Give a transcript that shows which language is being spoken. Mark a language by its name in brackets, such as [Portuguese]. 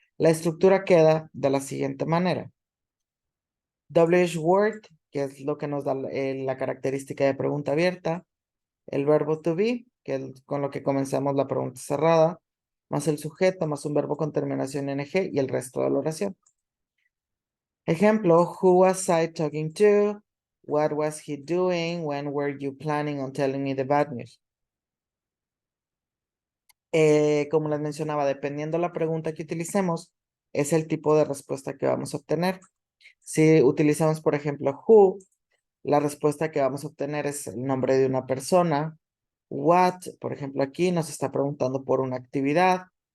[Spanish] La estructura queda de la siguiente manera. WH word, que es lo que nos da la característica de pregunta abierta. El verbo to be, que es con lo que comenzamos la pregunta cerrada. Más el sujeto, más un verbo con terminación ing y el resto de la oración. Ejemplo, [English] who was I talking to? What was he doing? When were you planning on telling me the bad news? [Spanish] Como les mencionaba, dependiendo la pregunta que utilicemos, es el tipo de respuesta que vamos a obtener. Si utilizamos, por ejemplo, who, la respuesta que vamos a obtener es el nombre de una persona. What, por ejemplo, aquí nos está preguntando por una actividad.